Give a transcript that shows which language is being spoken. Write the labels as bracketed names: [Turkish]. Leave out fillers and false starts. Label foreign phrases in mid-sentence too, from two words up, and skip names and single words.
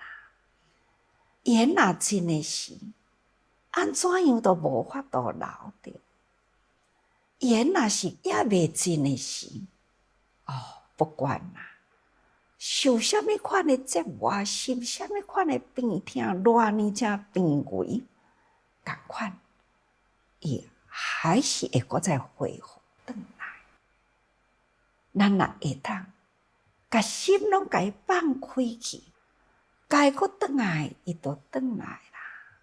[Min Nan Chinese] 缘若尽的时，安怎样都无法度留着；缘若是也未尽的时，不管啦，受什么款的折磨，受什么款的病痛，偌呢才病危，同款，伊还是会搁再恢复转来。咱若会当，甲心拢甲伊放开去，该搁转来，伊就转来啦。